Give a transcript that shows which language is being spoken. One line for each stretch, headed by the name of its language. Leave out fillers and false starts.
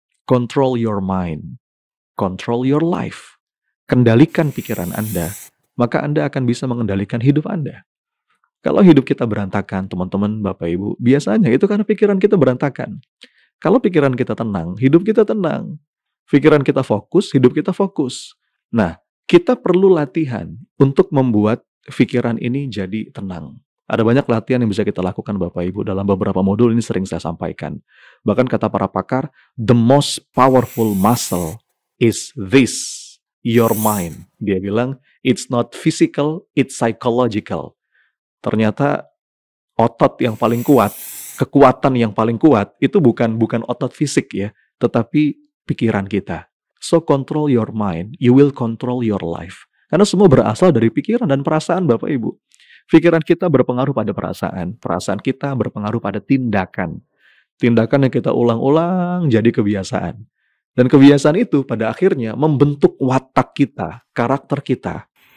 English: Control your mind, control your life.
Indonesian: Kendalikan pikiran Anda, maka Anda akan bisa mengendalikan hidup Anda. Kalau hidup kita berantakan, teman-teman, Bapak Ibu, biasanya itu karena pikiran kita berantakan. Kalau pikiran kita tenang, hidup kita tenang. Pikiran kita fokus, hidup kita fokus. Nah, kita perlu latihan untuk membuat pikiran ini jadi tenang. Ada banyak latihan yang bisa kita lakukan Bapak Ibu. Dalam beberapa modul ini sering saya sampaikan. Bahkan kata para pakar,
English: the most powerful muscle is this, your mind.
Indonesian: Dia bilang,
English: it's not physical, it's psychological.
Indonesian: Ternyata otot yang paling kuat, kekuatan yang paling kuat, itu bukan otot fisik ya, tetapi pikiran kita.
English: So control your mind, you will control your life.
Indonesian: Karena semua berasal dari pikiran dan perasaan Bapak Ibu. Pikiran kita berpengaruh pada perasaan kita berpengaruh pada tindakan. Tindakan yang kita ulang-ulang jadi kebiasaan. Dan kebiasaan itu pada akhirnya membentuk watak kita, karakter kita.